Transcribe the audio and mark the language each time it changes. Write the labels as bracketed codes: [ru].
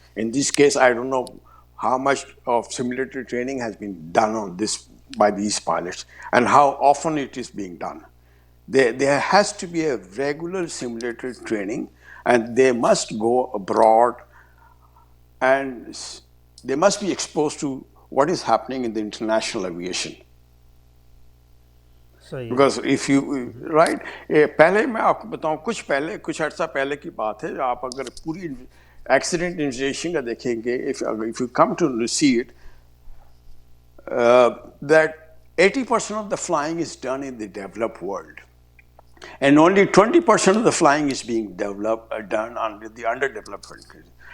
[en] In this case, I don't know how much of simulator training has been done on this by these pilots and how often it is being done. There has to be a regular simulator training, and they must go abroad and they must be exposed to what is happening in the international aviation. Because if you, right, [ur] پہلے میں آپ کو بتاؤں کچھ عرصہ پہلے کی بات ہے. آپ اگر پوری ایکسیڈنٹ انویسٹیگیشن کا دیکھیں گے, [en] if you come to see it, that 80% of the flying is done in the developed world, and only 20% of the flying is being done under the underdeveloped countries.